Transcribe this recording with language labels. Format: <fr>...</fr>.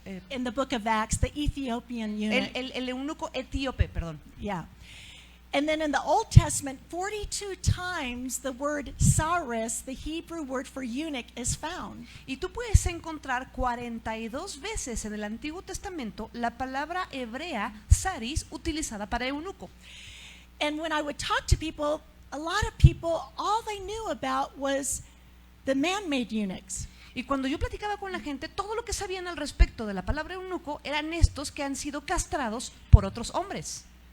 <en>In the book of Acts, the Ethiopian eunuch.</en> <es>el eunuco etíope, perdón. Yeah.</es> <en>And then in the Old Testament, 42 times the word saris, the Hebrew word for eunuch, is found.</en> <es>Y tú puedes encontrar 42 veces en el Antiguo Testamento la palabra hebrea saris utilizada para eunuco.</es> <en>And when I would talk to people, a lot of people, all they knew about was the man-made eunuchs.</en> <es>Y cuando yo platicaba con la gente, todo lo que sabían al respecto de la palabra eunuco eran estos que han sido castrados por otros hombres.</es>